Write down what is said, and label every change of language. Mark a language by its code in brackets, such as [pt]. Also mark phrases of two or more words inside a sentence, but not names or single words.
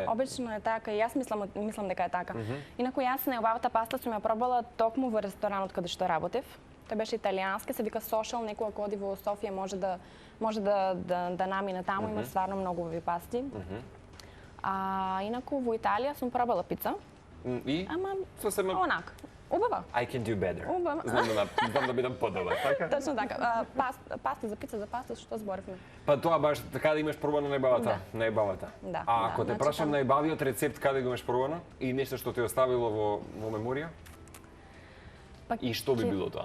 [mk] Обично е така, и јас мислам дека е така. Инаку јас најубавата паста сум ја пробала токму во ресторанот каде што работев. Тој беше италијански, се вика Social, некој ако оди во Софија може да намине таму, има стварно многу убави пасти. Инаку во Италија сум пробала пица. И? Ама сосема онак. Убава. [en] I can do better. [mk] Убава. Знам да бидам подобар, така? Точно така. Паста за пица, за паста, што зборивме? Па тоа баш каде имаш пробано најбавата? Да. Најбавата. Да. А ако те прашам најбавиот рецепт каде го имаш пробано и нешто што те оставило во меморија? И што би било тоа?